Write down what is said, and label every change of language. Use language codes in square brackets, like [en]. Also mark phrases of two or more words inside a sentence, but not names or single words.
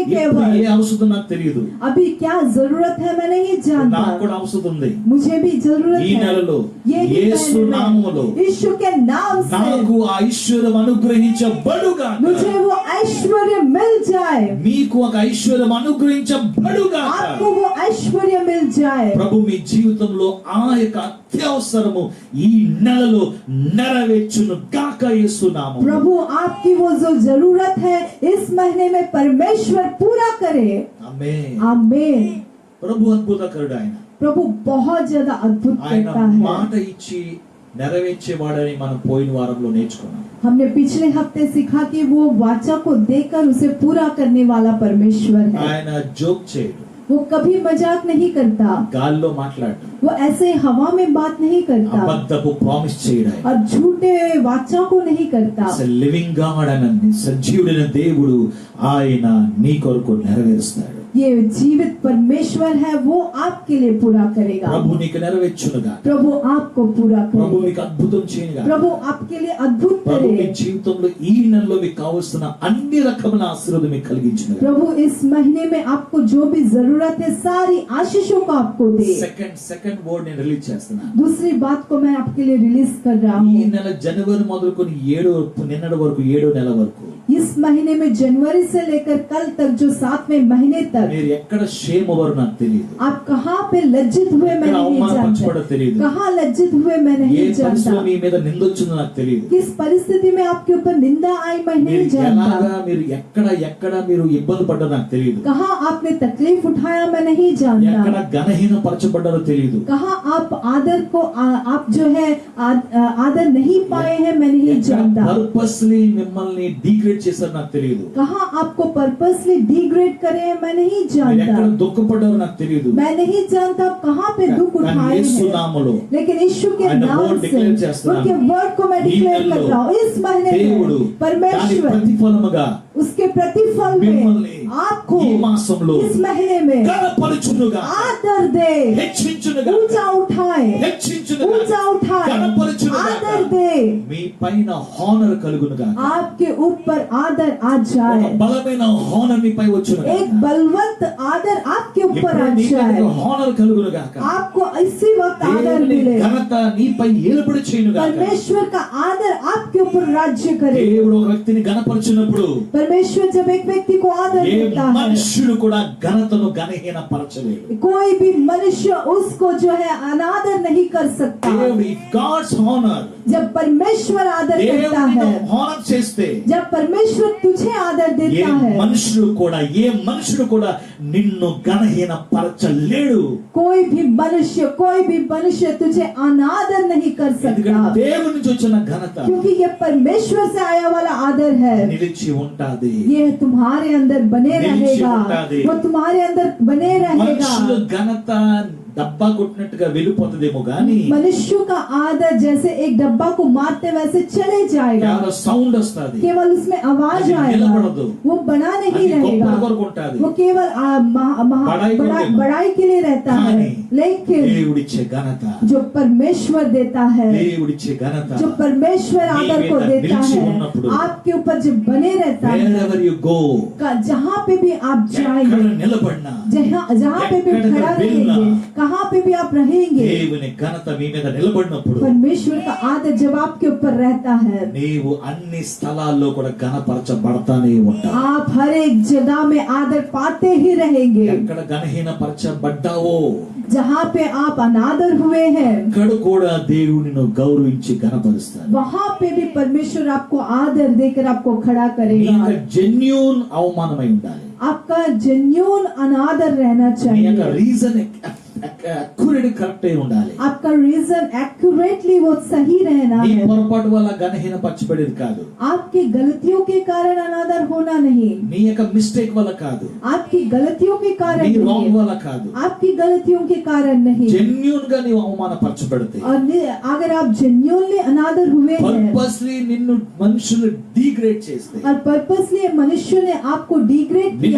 [te] ఇప్పుడు [hi] केवल। [te] ఏ అవసరం నాకు తెలియదు, [hi] अभी क्या जरूरत है मैं नहीं [te] నాకు [hi] जानता, [te] కూడా అవసరం ఉంది। [hi] मुझे भी जरूरत [te] ఈ [hi] है। [te] నెలలో [hi] यही [te] యేసు [hi] महीने में [te] నామములో [hi] यीशु के नाम से [te] నాకు ఆ ఐశ్వర్యం అనుగ్రహించబడుగాక। [hi] मुझे वो ऐश्वर्य मिल जाए, [te] మీకు ఒక ఐశ్వర్యం అనుగ్రహించబడుగాక। [hi] आपको वो ऐश्वर्य मिल जाए। [te] ప్రభు మీ జీవితంలో ఆ యొక్క అత్యవసరము ఈ నెలలో నెరవేర్చును గాక యేసు నామములో। [hi] प्रभु आपकी वो जो जरूरत है इस महीने में परमेश्वर पूरा करे। [te] ఆమేన్। [hi] आमीन। [te] ప్రభు అద్భుతకరుడు ఆయన। [hi] प्रभु बहुत ज्यादा अद्भुत [te] ఆయన [hi] करता है। [te] మాట ఇచ్చి నెరవేర్చేవాడని మనం పోయిన వారంలో నేర్చుకున్నాం। [hi] हमने पिछले हफ्ते सीखा कि वो वाचा को देकर उसे पूरा करने वाला परमेश्वर है। [te] ఆయన జోక్ చేయడు, [hi] वो कभी मजाक नहीं करता, [te] గాల్లో మాట్లాడు, [hi] वो ऐसे हवा में बात नहीं करता [te] అబద్ధపు ప్రామిస్ చేయడు। ఆయన [hi] और झूठे वाचा को नहीं करता। [en] living God [te] అని సజీవుడైన దేవుడు ఆయన నీ కొరకు నెరవేరుస్తాడు। [hi] ये जीवित परमेश्वर है, वो आपके लिए पूरा करेगा। [te] ప్రభు నీకు నెరవేర్చునుగా। [hi] प्रभु आपको पूरा [te] ప్రభు [hi] करे। [te] నీకు అద్భుతం చేయనుగా। [hi] प्रभु आपके लिए अद्भुत [te] ప్రభు మీ [hi] करे। [te] జీవితంలో ఈ నెలలో మీకు కావలసిన అన్ని రకమైన ఆశీర్వాదం మీకు కలిగించునుగా। [hi] प्रभु इस महीने में आपको जो भी जरूरत है सारी आशीषों को आपको दे। [en] second word [te] నేను రిలీజ్ చేస్తున్నా। [hi] दूसरी बात को मैं आपके लिए रिलीज कर रहा [te] ఈ [hi] हूँ। [te] నెల జనవరి మొదలుకొని నిన్నటి వరకు 7వ నెల వరకు [hi] इस महीने में जनवरी से लेकर कल तक जो 7वें महीने तक [te] మీరు ఎక్కడ షేమ్ అవ్వరు నాకు తెలియదు, [hi] आप कहाँ पे लज्जित हुए मैं [te] ఎక్కడ [hi] नहीं [te] అవమానపరచబడో [hi] जानता, [te] తెలియదు, [hi] कहाँ लज्जित हुए मैं [te] ఏ [hi] नहीं [te] పరిస్థితిలో [hi] जानता, [te] మీ మీద నిందొచ్చిందో నాకు తెలియదు। [hi] किस परिस्थिति में आपके ऊपर निंदा आई मैं [te] మీరు [hi] नहीं जानता, [te] ఎలాగా మీరు ఎక్కడ మీరు ఇబ్బంది పడ్డారో నాకు తెలియదు, [hi] कहाँ आपने तकलीफ उठाया मैं नहीं जानता, [te] ఎక్కడ ఘనహీన పరచబడ్డారో తెలియదు, [hi] कहाँ आप आदर को आप जो है आदर नहीं पाए हैं मैं नहीं जानता, [te] పర్పస్లీ మిమ్మల్ని డిగ్రేడ్ చేశారు నాకు తెలియదు, [hi] कहाँ आपको पर्पसली डिग्रेड करे हैं मैं नहीं [te] మీరు ఎక్కడ [hi] जानता, [te] దుఃఖపడ్డారో నాకు తెలియదు। [hi] मैं नहीं जानता आप कहाँ पे दुख [te] కానీ [hi] उठाए [te] యేసు [hi] हैं, [te] నామములో [hi] लेकिन यीशु के [te] ఆయన [hi] नाम [te] word [hi] से [te] declare చేస్తున్నాను। [hi] उनके वर्ड को मैं [te] ఈ [hi] डिक्लेयर कर [te] నెలలో [hi] रहा हूँ। इस महीने [te] దేవుడు [hi] में [te] దాని [hi] परमेश्वर [te] ప్రతిఫలముగా [hi] उसके प्रतिफल [te] మిమ్మల్ని [hi] में आपको [te] ఈ మాసంలో [hi] इस महीने में [te] గణపరచునుగా, [hi] आदर दे, [te] హెచ్చించునుగా, [hi] ऊंचा उठाए, [te] హెచ్చించునుగా, [hi] ऊंचा उठाए, [te] గణపరచునుగా, [hi] आदर दे, [te] మీ పైన హానర్ కలుగునుగా, [hi] आपके ऊपर आदर आ [te] ఒక [hi] जाए, [te] బలమైన హానర్ మీ పై వచ్చునుగా, [hi] एक बलवंत आदर आपके ऊपर [te] ఇప్పుడు [hi] आ [te] నీ [hi] जाए, [te] మీదకి హానర్ కలుగునుగా, [hi] आपको इसी वक्त आदर [te] దేవుని [hi] मिले, [te] ఘనత నీపై ఏలుబడి చేయునుగా। [hi] परमेश्वर का आदर आपके ऊपर राज्य करे। [te] దేవుడు ఒక వ్యక్తిని గణపరచినప్పుడు [hi] परमेश्वर जब एक व्यक्ति को आदर [te] ఏ [hi] देता है, [te] మనుష్యుడు కూడా ఘనతను ఘనహీన పరచలేడు। [hi] कोई भी मनुष्य उसको जो है अनादर नहीं कर सकता। [te] దేవుడు [en] God's honour, [hi] जब परमेश्वर आदर करता [te] దేవుడు [hi] है, [te] హానర్ చేస్తే [hi] जब परमेश्वर तुझे आदर [te] ఏ [hi] देता है, [te] మనుషుడు కూడా నిన్ను ఘనహీన పరచలేడు। [hi] कोई भी मनुष्य तुझे अनादर नहीं कर [te] ఎందుకంటే [hi] सकता, [te] దేవుడి నుంచి వచ్చిన ఘనత [hi] क्योंकि ये परमेश्वर से आया वाला आदर है। [te] నిలిచి ఉంటాది। [hi] ये तुम्हारे अंदर बने [te] निलिची [hi] रहेगा, [te] ఉంటాది। [hi] वो तुम्हारे अंदर बने [te] మనుషుల [hi] रहेगा। [te] ఘనత డబ్బా కొట్టినట్టుగా వెళ్ళిపోతుందేమో గానీ [hi] मनुष्य का आदर जैसे एक डब्बा को मारते वैसे चले जाएगा, [te] కేవలం సౌండ్ వస్తుంది, [hi] केवल उसमें आवाज [te] అది [hi] आएगा, [te] నిలబడదు, [hi] वो बना नहीं [te] అది గొప్ప [hi] रहेगा, [te] కొరకు ఉంటుంది। [hi] वो केवल बड़ाई के लिए रहता है। [te] కానీ [hi] लेकिन [te] దేవుడిచ్చే ఘనత, [hi] जो परमेश्वर देता है, [te] దేవుడిచ్చే ఘనత [hi] जो परमेश्वर [te] నీ [hi] आदर को [te] మీద [hi] देता [te] నిలిచి [hi] है, [te] ఉన్నప్పుడు, [hi] आपके ऊपर जो बने रहता है, [en] wherever you go, [hi] जहाँ पे भी आप [te] ఎక్కడ [hi] जाएंगे, [te] నిలబడినా [hi] जहाँ पे भी [te] ఎక్కడికి [hi] खड़ा [te] వెళ్ళినా, [hi] रहेंगे, कहाँ पे भी आप रहेंगे, [te] దేవుని ఘనత మీ మీద నిలబడినప్పుడు [hi] परमेश्वर का आदर जब आपके ऊपर रहता है, [te] నీవు అన్ని స్థలాల్లో కూడా ఘనపరచబడతానే ఉంటావు। [hi] आप हर एक जगह में आदर पाते ही रहेंगे। [te] ఎక్కడ ఘనహీన పరచబడ్డావో [hi] जहाँ पे आप अनादर हुए हैं, [te] అక్కడ కూడా దేవునిను గౌరవించి ఘనపరుస్తాడు। [hi] वहाँ पे भी परमेश्वर आपको आदर देकर आपको खड़ा [te] నీ [hi] करेगा। [te] యొక్క జెన్యూన్ అవమానమై ఉండాలి, [hi] आपका जेन्युइन अनादर रहना [te] నీ యొక్క [hi] चाहिए, [en] reason accurate correct [te] అయి ఉండాలి. [hi] आपका [en] reason accurately [hi] वो सही रहना [te] నీ [hi] है. [te] పొరపాటు వల్ల ఘనహీన పరచబడేది కాదు, [hi] आपकी गलतियों के कारण अनादर होना नहीं, [te] నీ యొక్క మిస్టేక్ వల్ల కాదు, [hi] आपकी गलतियों के कारण [te] నీ రాంగ్ [hi] नहीं, [te] వల్ల కాదు. [hi] आपकी गलतियों के कारण नहीं. [te] జెన్యూన్ గా నీవు అవమానపరచబడితే, [hi] और अगर आप जेन्युइनली अनादर हुए हैं [te] పర్పస్లీ నిన్ను మనుషులు డిగ్రేడ్ చేస్తే, [hi] और पर्पसली मनुष्य ने आपको डिग्रेड किया